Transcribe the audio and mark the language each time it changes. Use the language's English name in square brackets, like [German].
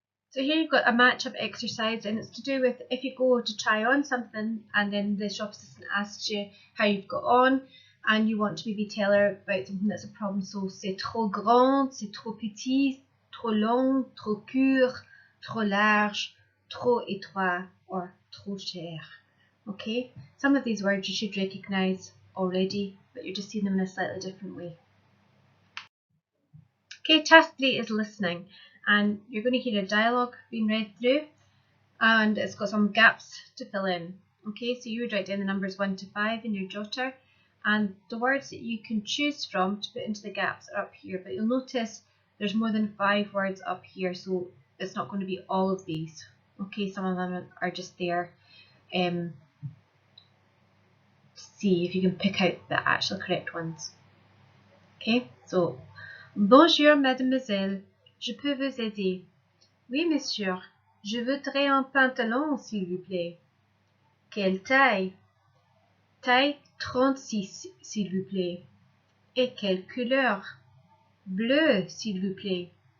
[English] So here you've got a match-up exercise, and it's to do with if you go to try on something and then the shop assistant asks you how you've got on and you want to maybe tell her about something that's a problem. [French] So c'est trop grand, c'est trop petit, trop long, trop court, trop large, trop étroit, or trop cher. [English] Okay, some of these words you should recognise already, but you're just seeing them in a slightly different way. Okay, task 3 is listening, and you're going to hear a dialogue being read through, and it's got some gaps to fill in. Okay, so you would write down the numbers 1 to 5 in your jotter, and the words that you can choose from to put into the gaps are up here, but you'll notice there's more than 5 words up here, so it's not going to be all of these. Okay, some of them are just there to see if you can pick out the actual correct ones. [French] Okay, so bonjour mademoiselle, je peux vous aider? Oui monsieur, je voudrais un pantalon s'il vous plaît. Quelle taille? Taille 36 s'il vous plaît. Et quelle couleur? Bleu s'il vous plaît.